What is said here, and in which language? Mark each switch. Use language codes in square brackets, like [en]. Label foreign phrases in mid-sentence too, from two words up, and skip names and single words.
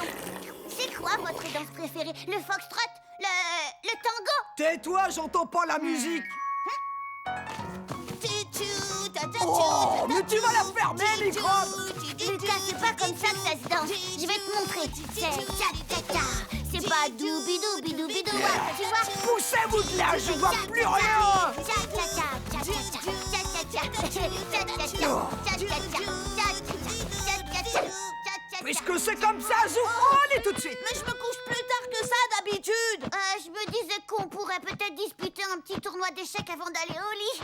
[fr] C'est quoi votre danse préférée? Le foxtrot? Le tango? Tais-toi, j'entends pas la musique! Oh, mais tu vas la fermer, microbe! Lucas, c'est pas comme ça que ça se danse. Je vais te montrer. C'est tcha-tcha-tcha. C'est pas doubi-doubi-doubi-dou, tu vois? Poussez-vous de là, je vois plus rien! Tcha-tcha-tcha, tcha-tcha-tcha, tcha-tcha-tcha, tcha-tcha-tcha, tcha-tcha-tcha. Puisque c'est comme ça, Zoufro, allez tout de suite! Mais je me couche plus tard que ça d'habitude. Je me disais qu'on pourrait peut-être disputer un petit tournoi d'échecs avant d'aller au lit.